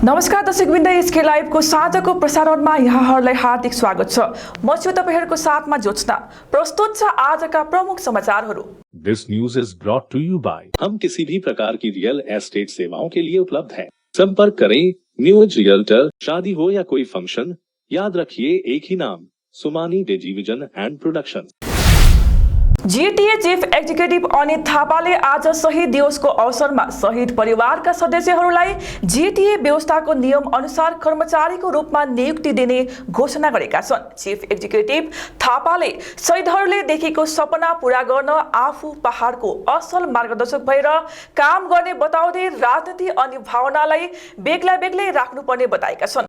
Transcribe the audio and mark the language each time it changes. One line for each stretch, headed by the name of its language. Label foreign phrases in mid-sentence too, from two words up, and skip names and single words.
Nepali: नमस्कार दर्शकवृन्द, एसके लाइभको साँझको प्रसारणमा यहाँहरूलाई हार्दिक स्वागत छ। म छु तपाईहरुको साथमा जोत्स्ना। प्रस्तुत छ आजका प्रमुख समाचारहरू।
English: This news is brought to you by
Hindi: हम किसी भी प्रकार की रियल एस्टेट सेवाओं के लिए उपलब्ध हैं। संपर्क करें न्यूज रियल्टर। शादी हो या कोई फंक्शन, याद रखिए एक ही नाम, सुमानी डिजिविजन एंड प्रोडक्शन।
Nepali: जीटीए
English: chief executive
Nepali: अनित थापाले आज शहीद दिवसको अवसरमा शहीद परिवारका सदस्यहरूलाई जीटीए व्यवस्थाको नियम अनुसार कर्मचारीको रूपमा नियुक्ति दिने घोषणा गरेका छन्।
English: chief executive
Nepali: थापाले शहीदहरूले देखेको सपना पूरा गर्न आफू पहाडको असल मार्गदर्शक भएर काम गर्ने बताउँदै राजनीति अनि भावनालाई बेग्ला बेग्लै राख्नुपर्ने बताएका छन्।